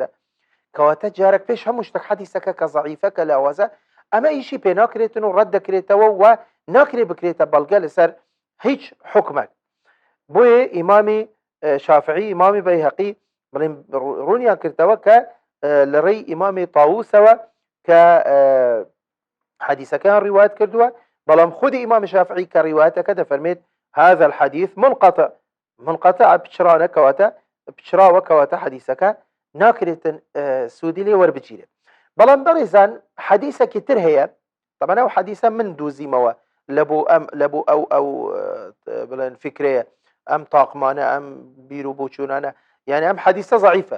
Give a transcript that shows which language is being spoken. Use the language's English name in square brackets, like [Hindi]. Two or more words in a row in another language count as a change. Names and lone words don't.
[Central Kurdish] کەواتە جارێک پێش هەموو شتێک حەدیسەکە کە ضعیفە، کە لاوازە، ئەمە ئیشی پێ ناکرێتن و ڕەت دەکرێتەوە و ناکرێ بکرێتە بەڵگە لەسەر هیچ حکمێک. بۆیە ئیمامی شافعی، ئیمامی بەیهەقی بڵێن ڕوونیان کردەوە کە لە ڕێی ئیمامی طاووسەوە کە حەدیسەکان ڕیوایەت کردووە، بەڵام خودی ئیمامی شافعی کە ڕیوایەتەکە دەفەرمێت [Arabic] هذا الحديث منقطع [Central Kurdish] پچرانە، کەواتە پچراوە، کەواتە حەدیسەکە ناکرێتن سوودی لێ وەربگیرێت. بەڵام بەڕێزان حەدیثێکی تر هەیە، طبعا ئەو حەدیثە من دۆزیمەوە لەبوو ئەو بڵێن فکرەیە، ئەم تاقمانە، ئەم بیر و بۆچوونانە، یعنی ئەم حەدیثە ضعیفە.